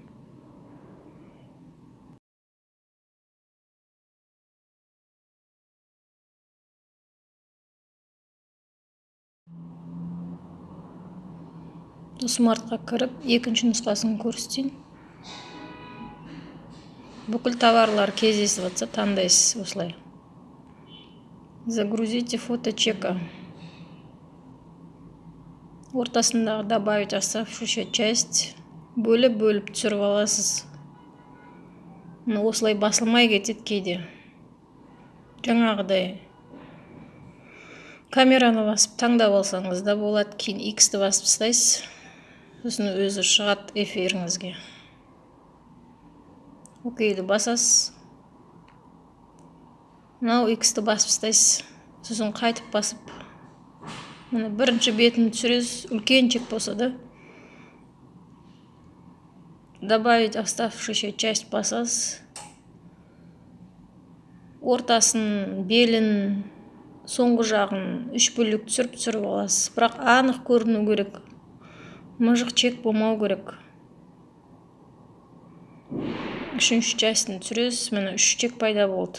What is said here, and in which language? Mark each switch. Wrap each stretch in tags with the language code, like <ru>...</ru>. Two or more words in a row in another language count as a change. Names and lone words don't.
<kk>Смартқа кіріп, екінші нұсқасын көрсетейін. Бүкіл товарлар кездесіп жатса, таңдайсыз осылай.</kk> <ru>Загрузите фото чека. Ортасындағы добавить оставшуюся часть.</ru> <kk>Бөліп түсіріп аласыз. Осылай басылмай кетеді кейде. Жаңағыдай камераны басып таңдап алсаңыз да болады. Кейін X-ті басып тастайсыз. Сосын өзі шығады эфиріңізге. Окейді басасыз. X-ті басып тастайсыз. Сосын қайтып басып. Бірінші бетін түсіресіз, үлкен чек болса да.</kk> <ru>Добавить оставшуюся часть басасыз.</ru> <kk>Ортасын, белін, соңғы жағын 3 бөлік түсіріп аласыз. Бірақ анық көріну керек. Мыжық чек болмау керек. Үшінші частьін түсіресіз, міне 3 чек пайда болды.</kk>